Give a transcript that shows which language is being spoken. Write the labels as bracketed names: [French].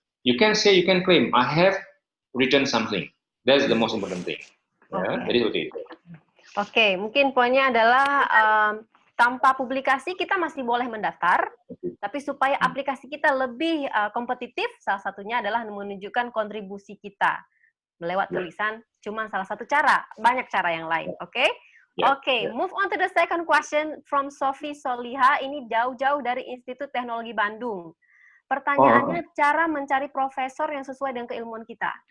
[English] You can say, you can claim, I have written something. That's the most important thing. [Indonesian] Ya, jadi seperti itu. Oke, mungkin poinnya adalah tanpa publikasi kita masih boleh mendaftar, tapi supaya aplikasi kita lebih kompetitif, salah satunya adalah menunjukkan kontribusi kita lewat tulisan. Cuma salah satu cara, banyak cara yang lain. Oke? [English] Oke, move on to the second question from Sophie Soliha. [Indonesian] Ini jauh-jauh dari Institut Teknologi Bandung. Pertanyaannya, cara mencari profesor yang sesuai dengan keilmuan kita.